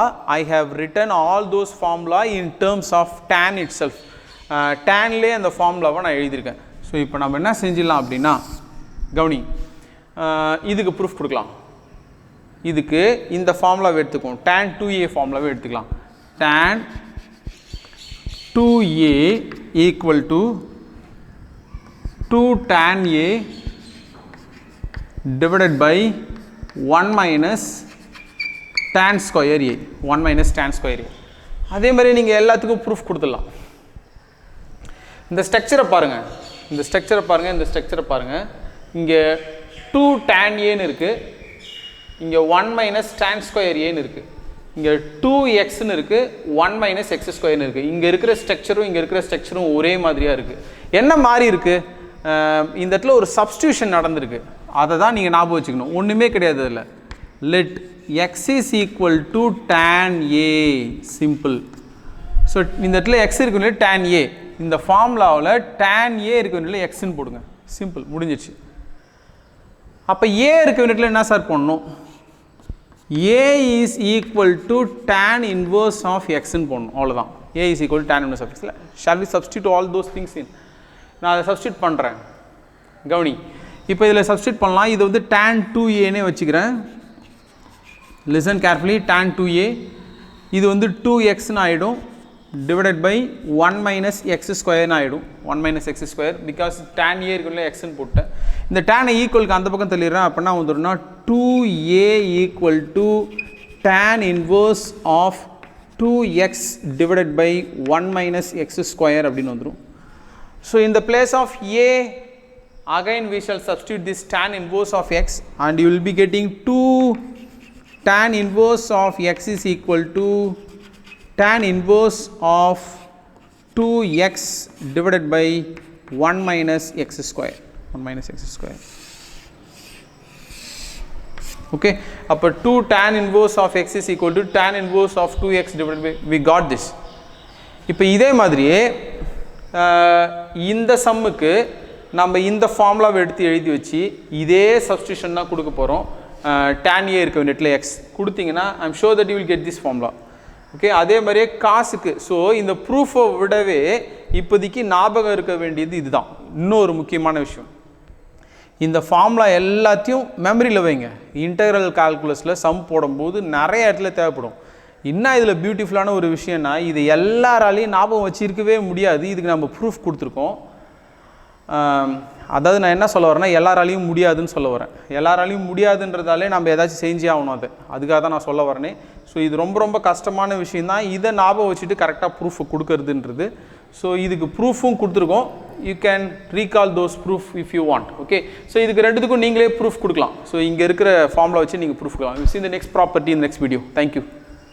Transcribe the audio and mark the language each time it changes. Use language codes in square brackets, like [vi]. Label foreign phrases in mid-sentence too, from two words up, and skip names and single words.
[en] I have written all those formula in terms of tan itself. [ta] டேன்லே அந்த ஃபார்முலாவை நான் எழுதியிருக்கேன். ஸோ இப்போ நம்ம என்ன செஞ்சிடலாம் அப்படின்னா, கவனி, இதுக்கு ப்ரூஃப் கொடுக்கலாம். இதுக்கு இந்த ஃபார்முலாவை எடுத்துக்குவோம். tan 2a ஃபார்முலாவை எடுத்துக்கலாம். [en] tan 2a equal to 2 tan a divided by 1 minus tan square a, 1 minus tan square a. [ta] அதே மாதிரி நீங்கள் எல்லாத்துக்கும் ப்ரூஃப் கொடுத்துடலாம். இந்த ஸ்ட்ரக்சரை பாருங்கள், இந்த ஸ்ட்ரக்சரை பாருங்கள், இந்த ஸ்ட்ரக்சரை பாருங்கள். இங்கே 2 tan aன்னு இருக்குது, இங்கே [en] 1 minus tan square a [ta] ன்னு இருக்குது, இங்கே 2xன்னு இருக்குது, [en] 1 minus x square [ta] ன்னு இருக்குது. இங்கே இருக்கிற ஸ்ட்ரக்சரும் இங்கே இருக்கிற ஸ்ட்ரக்சரும் ஒரே மாதிரியாக இருக்குது. என்ன மாதிரி இருக்குது? இந்த இடத்துல ஒரு சப்ஸ்டியூஷன் நடந்திருக்கு. அதை தான் நீங்கள் ஞாபகம் வச்சுக்கணும். ஒன்றுமே கிடையாது அதில். [en] லெட் x is equal to tan a, [ta] சிம்பிள். ஸோ இந்த இடத்துல x இருக்குன்னு [en] tan a, [ta] இந்த ஃபார்முலாவில் [en] tan a [ta] இருக்க வேண்டிய எக்ஸ்ன்னு போடுங்க. சிம்பிள், முடிஞ்சிச்சு. அப்போ a இருக்க வேண்டியதில் என்ன சார் பண்ணணும்? [en] a is equal to tan inverse of xன்னு [ta] போடணும். அவ்வளோதான். [en] a is equal to tan inverse of x. Shall we substitute all those things in? [ta] நான் அதை சப்ஸ்டியூட் பண்ணுறேன். கவனி, இப்போ இதில் சப்ஸ்டிட் பண்ணலாம். இது வந்து tan 2a வச்சுக்கிறேன். [en] listen carefully. tan 2a [ta] இது வந்து [en] 2xன்னு ஆகிடும் divided by 1 minus x square ஆகிடும். 1 minus x square because tan a [ta] இருக்குள்ள எக்ஸ்ன்னு போட்டேன். [en] இந்த tan ஈக்குவலுக்கு [ta] அந்த பக்கம் தள்ளிடுறேன். அப்படின்னா வந்துடும்னா [en] 2a equal to tan inverse of 2x divided by 1 minus x square [ta] அப்படின்னு வந்துடும். [en] So in the place of a, again we shall substitute this tan inverse of x and you will be getting 2 tan inverse of x is equal to tan inverse of 2x divided by 1 minus x square. 1 minus x square. Okay, அப்போ 2 tan inverse of x is equal to tan inverse of 2x divided by, we got this. [ta] இப்போ இதே மாதிரியே இந்த சம்முக்கு நம்ம இந்த ஃபார்முலாவை எடுத்து எழுதி வச்சு இதே சப்ஸ்டியூஷன் தான் கொடுக்க போகிறோம். [en] tan a [ta] இருக்க வேண்டிய x கொடுத்தீங்கன்னா [en] I am sure that you will get this formula. [ta] ஓகே, அதே மாதிரியே காசுக்கு. ஸோ இந்த ப்ரூஃபை விடவே இப்போதைக்கு ஞாபகம் இருக்க வேண்டியது இதுதான். இன்னொரு முக்கியமான விஷயம், இந்த ஃபார்முலா எல்லாத்தையும் மெமரியில் வைங்க. [en] integral calculus [ta] சம் போடும்போது நிறைய இடத்துல தேவைப்படும். இன்னும் இதில் பியூட்டிஃபுல்லான ஒரு விஷயம்னா, இது எல்லாராலையும் ஞாபகம் வச்சிருக்கவே முடியாது. இதுக்கு நம்ம ப்ரூஃப் கொடுத்துருக்கோம். அதாவது நான் என்ன சொல்ல வரேன்னா, எல்லாராலையும் முடியாதுன்னு சொல்ல வரேன். எல்லாராலையும் முடியாதுன்றதாலே நம்ம ஏதாச்சும் செஞ்சே ஆகணும். அதுக்காக தான் நான் சொல்ல வரேனே. ஸோ இது ரொம்ப ரொம்ப கஷ்டமான விஷயந்தான். இதை ஞாபகம் வச்சுட்டு கரெக்டாக ப்ரூஃப் கொடுக்கறதுன்றது. ஸோ இதுக்கு ப்ரூஃபும் கொடுத்துருக்கோம். [en] You can recall those proof if you want. [ta] ஓகே, ஸோ இதுக்கு ரெண்டுத்துக்கும் நீங்களே ப்ரூஃப் கொடுக்கலாம். ஸோ இங்கே இருக்கிற ஃபார்முலா வச்சு நீங்கள் ப்ரூஃப் கொடுக்கலாம். [en] You see the next property in next video. தேங்க்யூ.